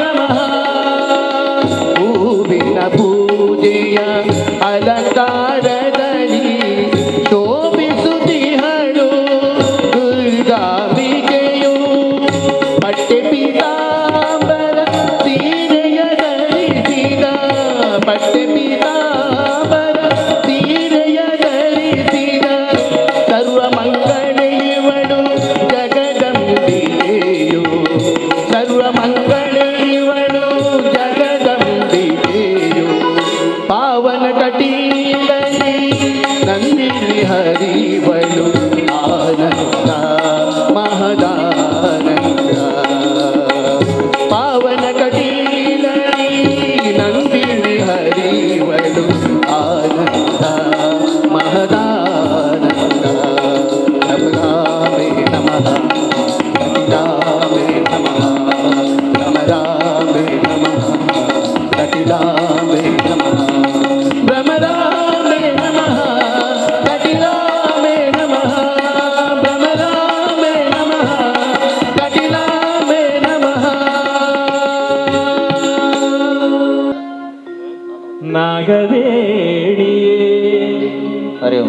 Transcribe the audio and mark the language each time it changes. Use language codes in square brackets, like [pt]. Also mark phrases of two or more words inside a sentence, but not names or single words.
[kn] ಹೂವಿನ ಪೂಜೆಯ ಅಲಂಕಾರದಲ್ಲಿ ಶೋಭಿಸುತ್ತಿಹಳು ದುರ್ಗಾಂಬಿಕೆಯು ಪಟ್ಟೆ ಪೀತಾಂಬರ ಸೀರೆಯ ಧರಿಸಿದ ಪಟ್ಟೆ ಪೀತಾಂಬರ ಸೀರೆಯ ಧರಿಸಿದ ಸರ್ವಮಂಗಳೇವಳು ಜಗದಂಬಿಕೆಯು ಸರ್ವಮಂಗಳೇವಳು ಜಗದಂಬಿಕೆಯು ಪಾವನ ಕಟೀಲಲಿ ನಂದಿನಿ ಹರಿವಳು ಆನಂದ ಮಹದಾನಂದ ಪಾವನ ಕಟೀಲಲಿ ನಂದಿನಿ ಹರಿವಳು ಆನಂದ [sa] ಮಹದಾನಂದ ನಮರಾಮೇ ನಮಃ ಕಟಿಲಾಮೇ ನಮಃ ನಮರಾಮೇ ನಮಃ ಕಟಿಲಾಮೇ ನಮಃ ಭ್ರಮರಾಮೇ ನಮಃ ಕಟಿಲಾಮೇ ನಮಃ ಭ್ರಮರಾಮೇ ನಮಃ ಕಟಿಲಾಮೇ ನಮಃ [kn] ನಾಗವೇಣಿಯೇ [sa] ಹರಿ ಓಂ